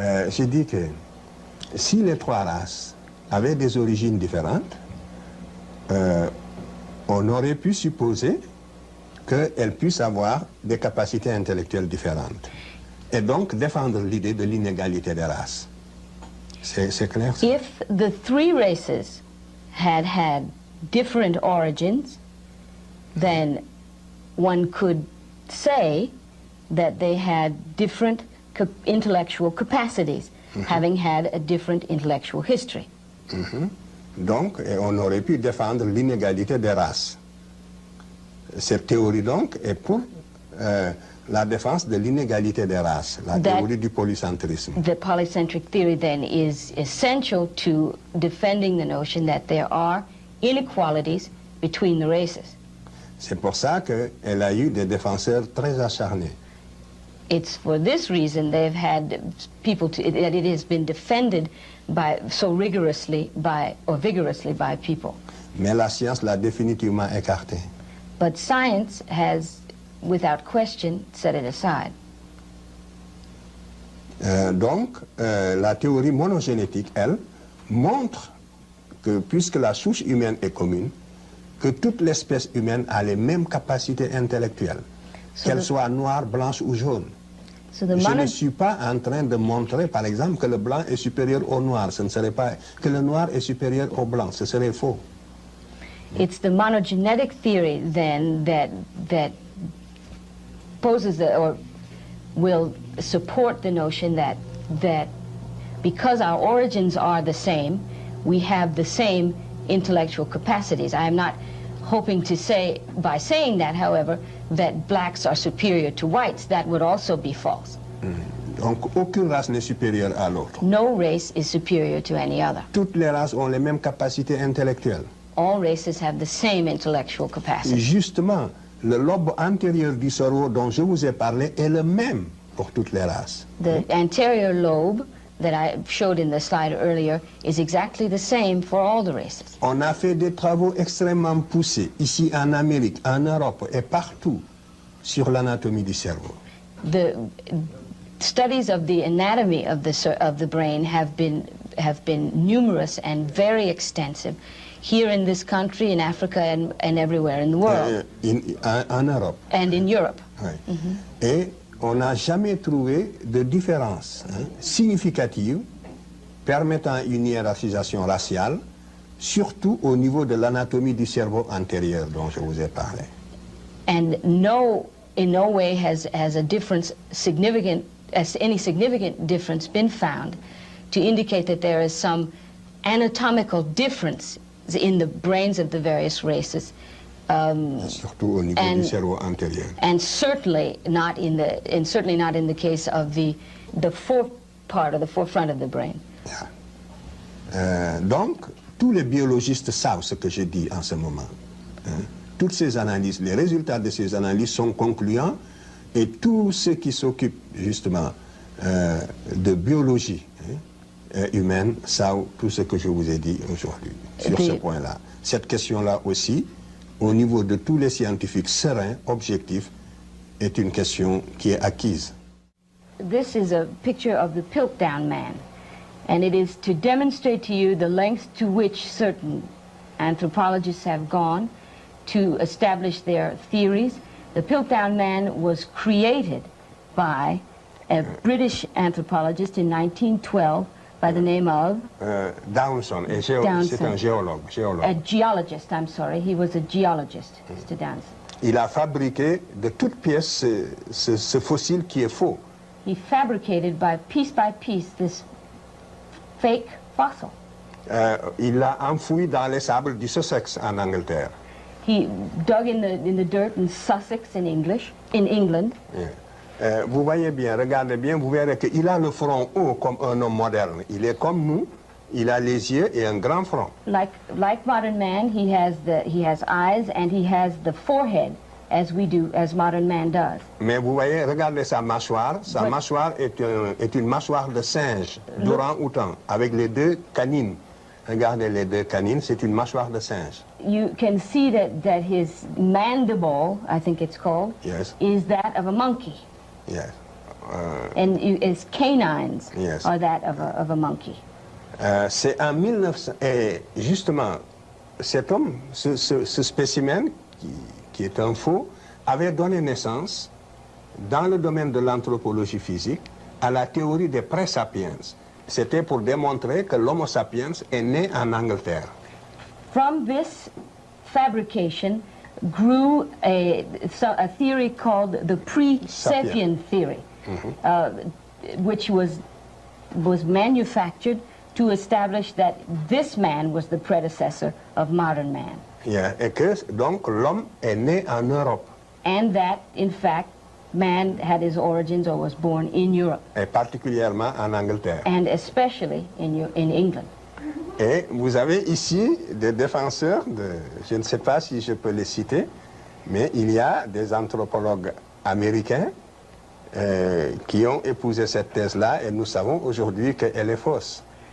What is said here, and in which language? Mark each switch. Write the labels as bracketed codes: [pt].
[fr] J'ai dit que si les trois races avaient des origines différentes, on aurait pu supposer qu'elles puissent avoir des capacités intellectuelles différentes. Et donc défendre l'idée de l'inégalité des races. C'est clair ça? [en] If the three races had different origins, then one could say that they had different intellectual capacities, having had a different intellectual history. [fr] Donc, on aurait pu défendre l'inégalité des races. Cette théorie, donc, est pour la défense de l'inégalité des races, la théorie du polycentrisme. [en] The polycentric theory, then, is essential to defending the notion that there are inequalities between the races. [fr] C'est pour ça qu'elle a eu des défenseurs très acharnés. [en] It's for this reason they've had people that it has been defended so vigorously by people. [fr] Mais la science l'a définitivement écarté. [en] But science has, without question, set it aside. [fr] Donc, la théorie monogénétique, elle, montre que puisque la souche humaine est commune, que toute l'espèce humaine a les mêmes capacités intellectuelles, qu'elle soit noire, blanche ou jaune. Je ne suis pas en train de montrer, par exemple, que le blanc est supérieur au noir. Ce ne serait pas que le noir est supérieur au blanc. Ce serait faux. [en] It's the monogenetic theory, then, that poses or will support the notion that because our origins are the same, we have the same intellectual capacities. I am not hoping to say, by saying that, however, that blacks are superior to whites. That would also be false. [fr] Donc, aucune race n'est supérieure à l'autre. [en] No race is superior to any other. [fr] Toutes les races ont les mêmes capacités intellectuelles. [en] All races have the same intellectual capacity. [fr] Justement, le lobe antérieur du cerveau dont je vous ai parlé est le même pour toutes les races. [en] The anterior lobe that I showed in the slide earlier is exactly the same for all the races. [fr] On a fait des travaux extrêmement poussés ici en Amérique, en Europe et partout sur l'anatomie du cerveau. [en] The studies of the anatomy of the brain have been numerous and very extensive here in this country, in Africa, and everywhere in the world. [fr] En Europe. [en] And in Europe. [fr] Oui. Et on n'a jamais trouvé de différence significative permettant une hiérarchisation raciale, surtout au niveau de l'anatomie du cerveau antérieur dont je vous ai parlé. [en] And in no way has a difference any significant difference been found to indicate that there is some anatomical difference in the brains of the various races. [fr] Surtout au niveau du cerveau antérieur. [en] And certainly not in the case of the forefront of the brain. Yeah. [fr] Donc, tous les biologistes savent ce que je dis en ce moment. Toutes ces analyses, les résultats de ces analyses sont concluants, et tous ceux qui s'occupent justement de biologie humaine savent tout ce que je vous ai dit aujourd'hui sur ce point-là. Cette question-là aussi, au niveau de tous les scientifiques sereins, objectifs, est une question qui est acquise. [en] This is a picture of the Piltdown man, and it is to demonstrate to you the lengths to which certain anthropologists have gone to establish their theories. The Piltdown man was created by a British anthropologist in 1912 by the name of [fr] Downson, c'est un géologue. [en] A geologist, I'm sorry. He was a geologist, Mr. Downson. [fr] Il a fabriqué de toutes pièces ce fossile qui est faux. [en] He fabricated by piece this fake fossil. [fr] Il l'a enfoui dans les sables du Sussex en Angleterre. [en] He dug in the dirt in Sussex in England. [fr] Vous voyez bien, regardez bien, vous verrez qu'il a le front haut comme un homme moderne. Il est comme nous, il a les yeux et un grand front. [en] Like modern man, he has eyes and he has the forehead as modern man does. [fr] Mais vous voyez, regardez sa mâchoire. Sa mâchoire est une mâchoire de singe, d'orang-outan, avec les deux canines. Regardez les deux canines, c'est une mâchoire de singe. [en] You can see that his mandible, I think it's called, Yes. is that of a monkey. Yes. And his canines Yes. are that of a monkey. [fr] C'est en 1900... Et justement, cet homme, ce spécimen, qui est un faux, avait donné naissance, dans le domaine de l'anthropologie physique, à la théorie des pré-sapiens. C'était pour démontrer que l'Homo sapiens est né en Angleterre. [en] From this fabrication grew a theory called the pre-sapien theory, which was manufactured to establish that this man was the predecessor of modern man. Yeah. [fr] Et que donc l'homme est né en Europe. [en] And that, in fact, man had his origins or was born in Europe. [fr] Et particulièrement en Angleterre. [en] And especially in England. [fr] Et vous avez ici des défenseurs, je ne sais pas si je peux les citer, mais il y a des anthropologues américains qui ont épousé cette thèse-là et nous savons aujourd'hui qu'elle est fausse.